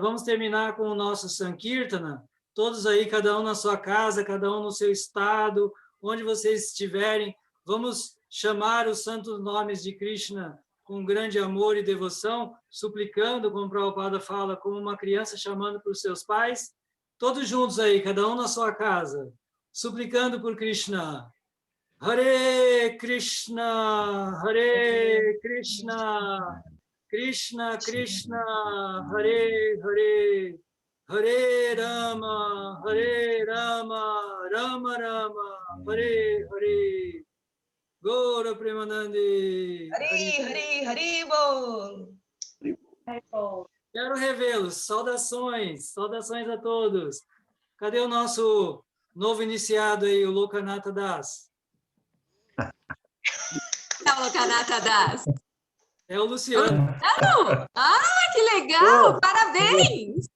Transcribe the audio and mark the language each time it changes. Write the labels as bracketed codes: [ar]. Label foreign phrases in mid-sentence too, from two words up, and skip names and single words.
[pt] Vamos terminar com o nosso Sankirtana, todos aí, cada um na sua casa, cada um no seu estado, onde vocês estiverem, vamos chamar os santos nomes de Krishna com grande amor e devoção, suplicando, como Prabhupada fala, como uma criança chamando para os seus pais, todos juntos aí, cada um na sua casa, suplicando por Krishna. [sa] Hare Krishna, Hare Krishna, Krishna Krishna, Hare Hare, Hare Rama, Rama Rama, Hare Hare. Gaura Premanande. [bn] Hari Bol! [pt] Quero revê-los. Saudações a todos. Cadê o nosso novo iniciado aí, o Lokanatha Das? É o Lokanatha Das. É o Luciano. Que legal! Parabéns!